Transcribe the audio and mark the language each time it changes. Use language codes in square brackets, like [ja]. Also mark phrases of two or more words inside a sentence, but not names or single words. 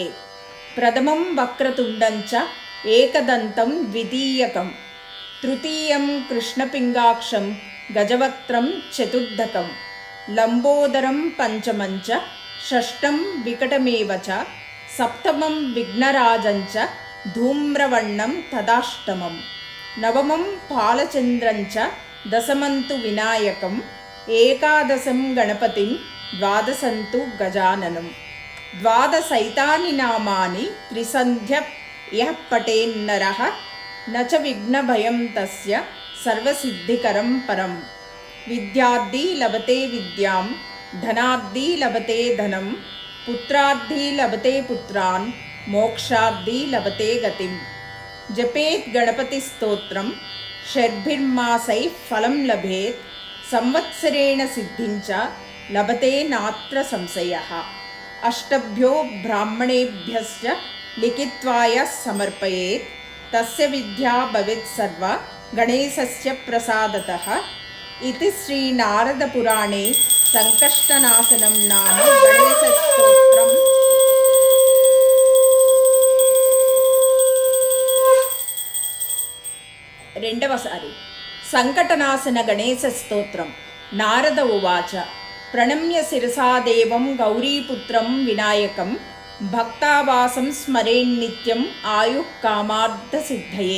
[sa] ప్రథమం వక్రతుండంచ ఏకదంతం ద్వితీయకం తృతీయం కృష్ణపింగాక్షం గజవక్త్రం చతుర్థకం లంబోదరం పంచమంచ షష్టం వికటమేవ చ సప్తమం విఘ్నరాజంచ ధూమ్రవర్ణం తదాష్టమం నవమం పాలచంద్రంచ దశమంతు వినాయకం ఏకాదశం గణపతిం ద్వాదశంతు గజాననం. ద్వాదశైతాని నామాని త్రిసంధ్య యః పఠేన్నరః నచ విఘ్నభయం తస్య సర్వసిద్ధికరం పరం. విద్యార్థి లభతే విద్యాం, ధనార్థి లభతే ధనం, पुत्रार्थी लभते पुत्रान् मोक्षार्थी लभते गतिं। जपेत् गणपतिस्तोत्रं षड्भिर्मासैः फलं लभेत् संवत्सरेण सिद्धिं च लभते नात्र संशयः। अष्टभ्यो ब्राह्मणेभ्यश्च लिखित्वा यः समर्पयेत् तस्य विद्या भवेत् सर्वा गणेशस्य प्रसादतः। इति श्री नारद पुराणे संकष्टनाशनं नाम गणेशस्तोत्रम् [te] రెండవసారి సంకటనాశన గణేశ స్తోత్రం. [sa] నారద ఉవాచ ప్రణమ్య శిరసా దేవం గౌరీపుత్రం వినాయకం భక్తావాసం స్మరేన్నిత్యం ఆయుః కామార్థ సిద్ధయే.